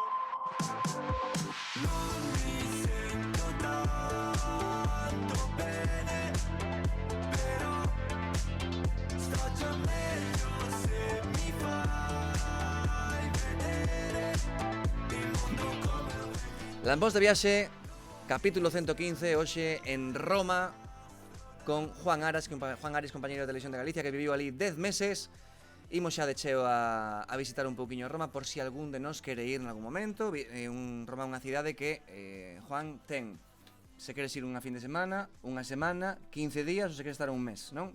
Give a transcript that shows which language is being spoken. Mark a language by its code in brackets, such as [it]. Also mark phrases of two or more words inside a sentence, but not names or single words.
[it] Non mi sento tanto bene, però sto già meglio se mi fai vedere il mondo come lo vedi. [gl] Lambos de viaxe, capítulo 115, hoxe en Roma, con Juan Aras, compañeiro de Televisión de Galicia, que viviu ali 10 meses. Imos xa de cheo a visitar un pouquiño Roma, por si algún de nós quere ir en algún momento. Roma é unha cidade que, Juan, ten, se queres ir unha fin de semana, unha semana, 15 días, ou se queres estar un mes, non?